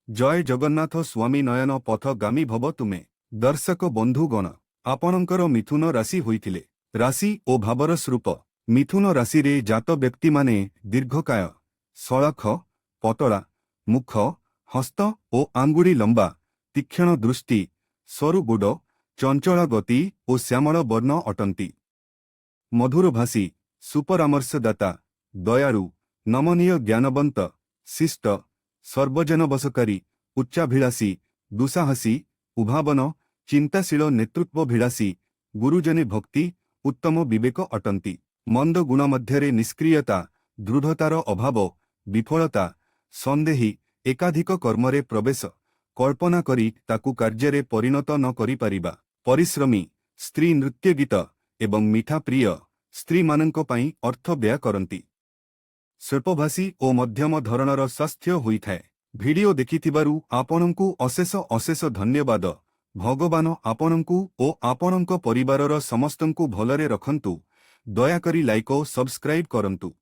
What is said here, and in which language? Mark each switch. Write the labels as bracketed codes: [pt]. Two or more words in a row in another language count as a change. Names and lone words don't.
[sa] जय जगन्नाथ स्वामी नयन पथगामी भव तुमे। [or] ଦର୍ଶକ ବନ୍ଧୁଗଣ, ଆପଣଙ୍କର ମିଥୁନ ରାଶି ହୋଇଥିଲେ। ରାଶି ଓ ଭାବର ସ୍ୱରୂପ। ମିଥୁନ ରାଶି ରେ ଜାତ ବ୍ୟକ୍ତି ମାନେ ଦୀର୍ଘକାୟ, ସଳଖ, ପତଳା ମୁଖ, ହସ୍ତ ଓ ଆଙ୍ଗୁଠି ଲମ୍ବା, ତୀକ୍ଷ୍ଣ ଦୃଷ୍ଟି, ସରୁ ଗୋଡ଼, ଚଞ୍ଚଳ ଗତି ଓ ଶ୍ୟାମଳ ବର୍ଣ୍ଣ ଅଟନ୍ତି। ମଧୁରଭାଷୀ, ସୁପରାମର୍ଶଦାତା, ଦୟାଳୁ, ନମନୀୟ, ଜ୍ଞାନବନ୍ତ, ଶିଷ୍ଟ, ସର୍ବଜନବଶକାରୀ, ଉଚ୍ଚାଭିଳାଷୀ, ଦୁଃସାହସୀ, ଉଭାବନ, ଚିନ୍ତାଶୀଳ, ନେତୃତ୍ୱାଭିଳାଷୀ, ଗୁରୁଜନେ ଭକ୍ତି, ଉତ୍ତମ ବିବେକ ଅଟନ୍ତି। ମନ୍ଦ ଗୁଣ ମଧ୍ୟରେ ନିଷ୍କ୍ରିୟତା, ଦୃଢ଼ତାର ଅଭାବ, ବିଫଳତା, ସନ୍ଦେହୀ, ଏକାଧିକ କର୍ମରେ ପ୍ରବେଶ, କଳ୍ପନା କରି ତାକୁ କାର୍ଯ୍ୟରେ ପରିଣତ ନ କରି ପାରିବା, ପରିଶ୍ରମୀ, ସ୍ତ୍ରୀ ନୃତ୍ୟ ଗୀତ ଏବଂ ମିଠା ପ୍ରିୟ, ସ୍ତ୍ରୀ ମାନଙ୍କ ପଇ ଅର୍ଥ ବ୍ୟୟ କରନ୍ତି। ସ୍ୱଳ୍ପଭାଷୀ ଓ ମଧ୍ୟମ ଧରଣର ସ୍ୱାସ୍ଥ୍ୟ ହୋଇଥାଏ। ଭିଡିଓ ଦେଖିଥିବାରୁ ଆପଣଙ୍କୁ ଅଶେଷ ଅଶେଷ ଧନ୍ୟବାଦ। ଭଗବାନ ଆପଣଙ୍କୁ ଓ ଆପଣଙ୍କ ପରିବାରର ସମସ୍ତଙ୍କୁ ଭଲରେ ରଖନ୍ତୁ। ଦୟାକରି ଲାଇକ ଓ ସବସ୍କ୍ରାଇବ କରନ୍ତୁ।